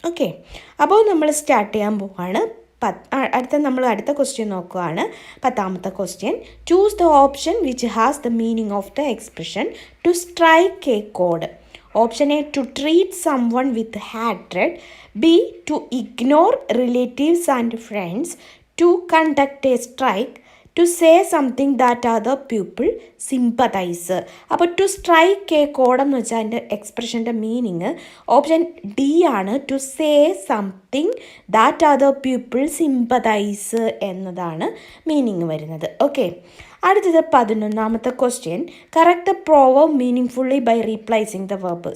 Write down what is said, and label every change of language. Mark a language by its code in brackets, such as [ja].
[ml] Okay, അപ്പോൾ നമ്മൾ start ചെയ്യാൻ പോവുകയാണ്. അടുത്ത ക്വസ്റ്റ്യൻ നോക്കുകയാണ്. [en] 10ാമത്തെ question, choose the option which has the meaning of the expression to strike A code. Option A, to treat someone with ഹാട്രഡ്. B, to ignore relatives and friends. To conduct a strike. To say something that other people sympathize. [ml] അപ്പോൾ to strike A code എന്ന് വെച്ചാൽ അതിൻ്റെ എക്സ്പ്രഷൻ്റെ meaning option D ആണ്. [en] to say something that other people sympathize [ml] എന്നതാണ് meaning വരുന്നത്. [en] okay, [ml] അടുത്തത് 11ാമത്തെ [en] Question. Correct the proverb meaning by replacing the verb.